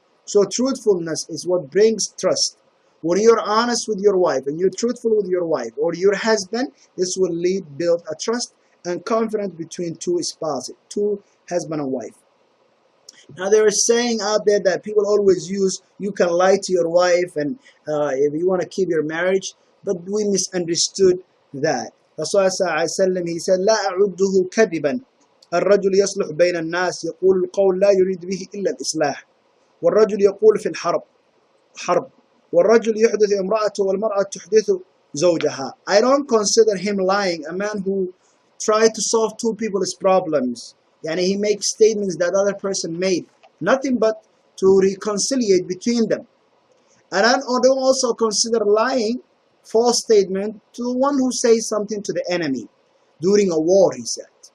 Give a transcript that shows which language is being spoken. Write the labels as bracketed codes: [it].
[en] So truthfulness is what brings trust. When you're honest with your wife and you're truthful with your wife or your husband, this will build a trust and confidence between two spouses, two husband and wife. Now there is saying out there that people always use, you can lie to your wife and if you want to keep your marriage, but we misunderstood that. Rasulullah ﷺ, he said, [ar] لا أعده كذبا الرجل يصلح بين الناس يقول القول لا يريد به إلا الإصلاح والرجل يقول في الحرب حرب والرجل يحدث امرأته والمرأة تحدث زوجها. [en] I don't consider him lying, a man who tried to solve two people's problems. Yani he makes statements that other person made, nothing but to reconciliate between them. And I don't also consider lying, false statement, to one who says something to the enemy during a war, he said.